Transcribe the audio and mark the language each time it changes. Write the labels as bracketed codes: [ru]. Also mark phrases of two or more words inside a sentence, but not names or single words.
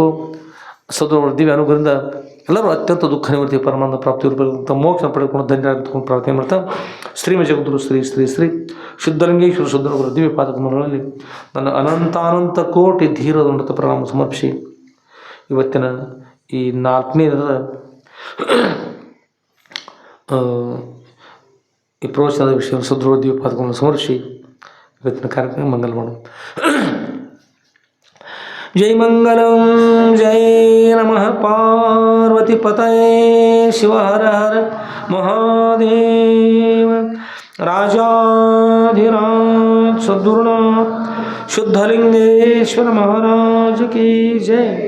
[kn] ಸದ್ಗುರುವರ ದಿವ್ಯ ಅನುಗ್ರಹದಿಂದ ಎಲ್ಲರೂ ಅತ್ಯಂತ ದುಃಖ ನಿವೃತ್ತಿ ಪರಮಾನಂದ ಪ್ರಾಪ್ತಿ ಇರಬೇಕಂತ ಮೋಕ್ಷ ಪಡೆದುಕೊಂಡು ಧನ್ಯರಾಗಿಕೊಂಡು ಪ್ರಾರ್ಥನೆ ಮಾಡ್ತಾ ಶ್ರೀಮ ಜಗದ್ಗುರು ಶ್ರೀ ಶ್ರೀ ಶ್ರೀ ಶುದ್ಧಲಿಂಗೇಶ್ವರ ಶುದ್ಧರವರ ದಿವ್ಯ ಪಾದಕಮಲಗಳಲ್ಲಿ ನನ್ನ ಅನಂತಾನಂತ ಕೋಟಿ ಧೀರದಂತ ಪ್ರಣಾಮ ಸಮರ್ಪಿಸಿ ಇವತ್ತಿನ ಈ 4ನೇ ದಿನದ ಈ ಪ್ರವಚನದ ವಿಷಯ ಸದ್ಗುರುವರ ದಿವ್ಯ ಪಾದಕಮಲವನ್ನು ಸಮರ್ಪಿಸಿ ಇವತ್ತಿನ ಕಾರ್ಯಕ್ರಮ ಮಂಗಲ ಮಾಡೋಣ. [sa] जय मंगलम जय नमः पार्वती पतये शिव हर हर महादेव. [hi] राजाधिराज सद्गुरुनाथ शुद्धलिंगेश्वर महाराज की जय.